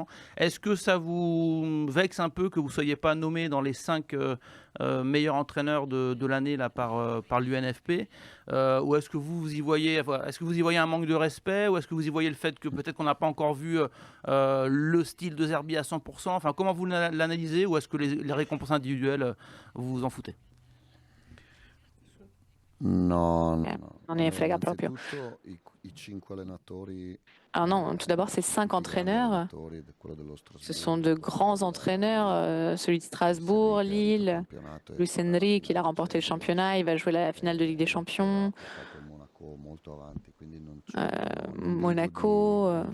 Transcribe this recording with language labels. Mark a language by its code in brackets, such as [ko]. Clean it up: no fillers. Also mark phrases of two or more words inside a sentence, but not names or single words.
[fr] Est-ce que ça vous vexe un peu que vous ne soyez pas nommé dans les 5 meilleurs entraîneurs de l'année là, par l'UNFP, ou est-ce que vous y voyez un manque de respect, ou est-ce que vous y voyez le fait que peut-être qu'on n'a pas encore vu le style de Zerbi à 100%? Enfin, comment vous l'analysez, ou est-ce que les récompenses individuelles, vous vous en foutez? Non, [it] non ne frega proprio. [fr] Alors non, tout d'abord, ces 5 entraîneurs, ce sont de grands entraîneurs, celui de Strasbourg, Lille, Luis Enrique, il a remporté le championnat, il va jouer la finale de Ligue des Champions, Monaco.